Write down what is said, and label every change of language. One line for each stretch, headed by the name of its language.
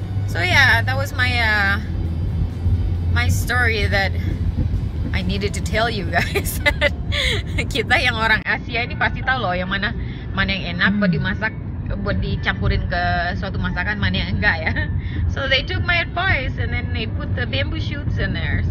English: So yeah, that was my story that I needed to tell you guys.
Indonesian: Kita yang orang Asia ini pasti tahu loh yang mana yang enak buat dimasak, buat dicampurin ke suatu masakan, mana yang enggak ya.
English: So they took my advice and then they put the bamboo shoots in there.